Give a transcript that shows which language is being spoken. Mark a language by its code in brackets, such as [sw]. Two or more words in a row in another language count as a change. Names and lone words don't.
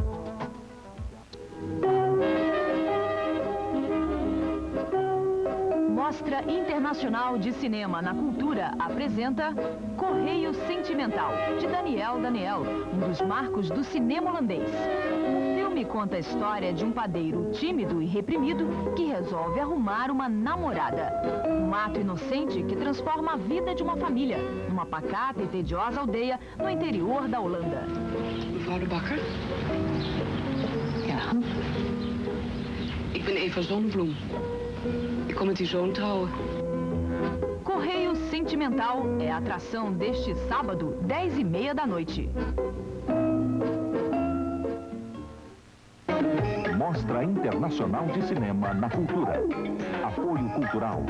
[pt] Mostra Internacional de Cinema na Cultura apresenta Correio Sentimental, de Daniel Daniel, um dos marcos do cinema holandês. O filme conta a história de um padeiro tímido e reprimido que resolve arrumar uma namorada. Um ato inocente que transforma a vida de uma família, numa pacata e tediosa aldeia no interior da Holanda. [nl] Mevrouw de Bakker? Ja. Ik ben Eva Zonnebloem. Ik kom met uw zoon trouwen. [pt] Correio Sentimental é a atração deste sábado, 10h30 da noite. Mostra Internacional de Cinema na Cultura. Apoio cultural.